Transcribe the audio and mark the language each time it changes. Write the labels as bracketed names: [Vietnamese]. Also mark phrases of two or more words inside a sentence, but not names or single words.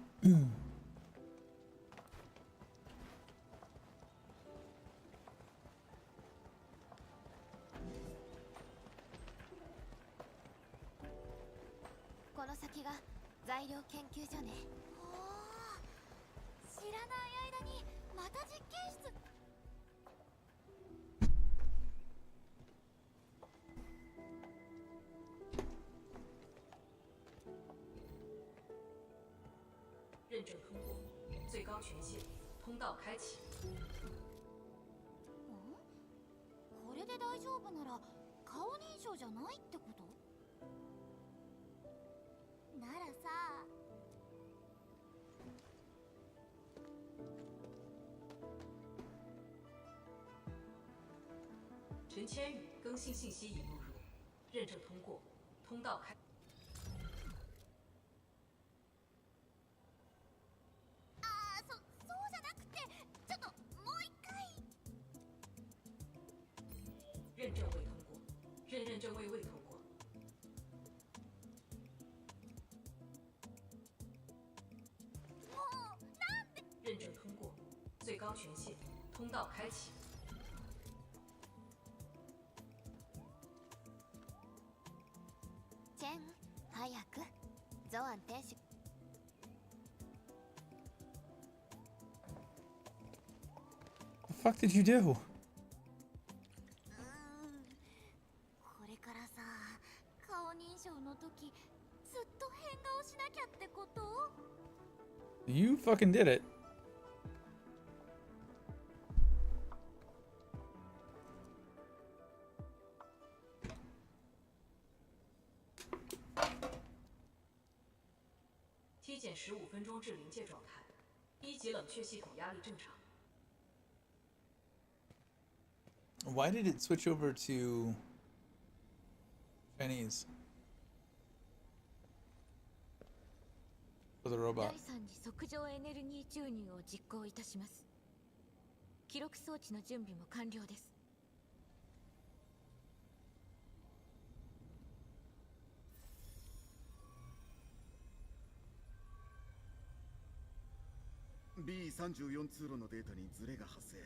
[Japanese] この先が材料研究所ね。おー、知らない間にまた実験室。 [Chinese] 认证通过，最高权限，通道开启。 [Japanese] これで大丈夫なら顔認証じゃないってこと？ならさ。 [Chinese] 陈千羽更新信息已录入，认证通过，通道开。 [Japanese] そうじゃなくて、ちょっともう一回。 [Chinese] 认证未通过，认证未通过。 [Japanese] もうなんで？ [Chinese] 认证通过，最高权限，通道开启。 [Japanese] チェン、早く。ゾアン天使。 [English] The fuck did you do? [Japanese] これからさ、顔認証の時ずっと変顔しなきゃってこと？ [English] You fucking did it. [Chinese] 体检15分钟至临界状态，1级冷却系统压力正常。 [English] Why did it switch over to Chinese for the robot? [Japanese] 第3次測上エネルギー注入を実行いたします。記録装置の準備も完了です。 B34 通路のデータにズレが発生。